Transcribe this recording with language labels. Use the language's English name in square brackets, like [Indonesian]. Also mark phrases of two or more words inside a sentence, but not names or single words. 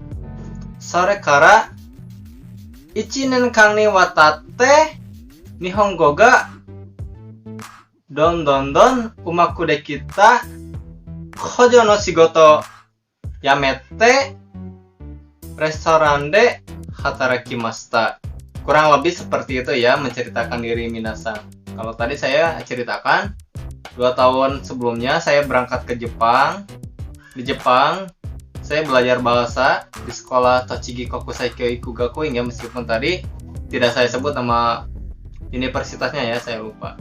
[Japanese] それから1年間にわたって日本語がどんどんうまくできた。工場の仕事辞めてレストランで働きました。 [Indonesian] Kurang lebih seperti itu ya menceritakan diri minasan. Kalau tadi saya ceritakan 2 tahun sebelumnya saya berangkat ke Jepang. Di Jepang saya belajar bahasa di sekolah Tochigi Kokusai Kyoiku Gakuin ya, meskipun tadi tidak saya sebut nama universitasnya ya, saya lupa.